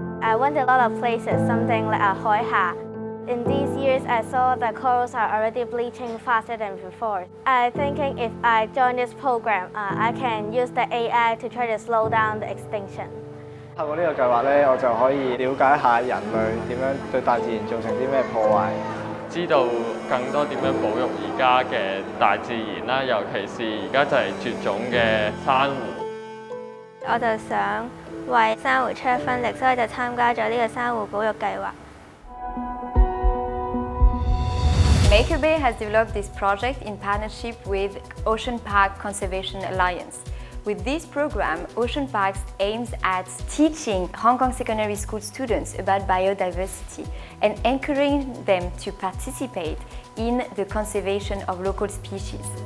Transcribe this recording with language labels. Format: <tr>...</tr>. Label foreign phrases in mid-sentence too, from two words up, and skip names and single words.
<en>I went to a lot of places, something like Hoi Ha. In these years, I saw that corals are already bleaching faster than before. I'm thinking if I join this program, I can use the AI to try to slow down the extinction.</en> <yue>透過呢個計劃咧，我就可以了解下人類點樣對大自然造成啲咩破壞，知道更多點樣保育而家嘅大自然啦，尤其是而家就係絕種嘅珊瑚。我就想為珊瑚出一分力，所以就參加咗呢個珊瑚保育計劃。</yue> <en>MakerBay has developed this project in partnership with Ocean Park Conservation Alliance. With this program, Ocean Parks aims at teaching Hong Kong secondary school students about biodiversity and encouraging them to participate in the conservation of local species.</en>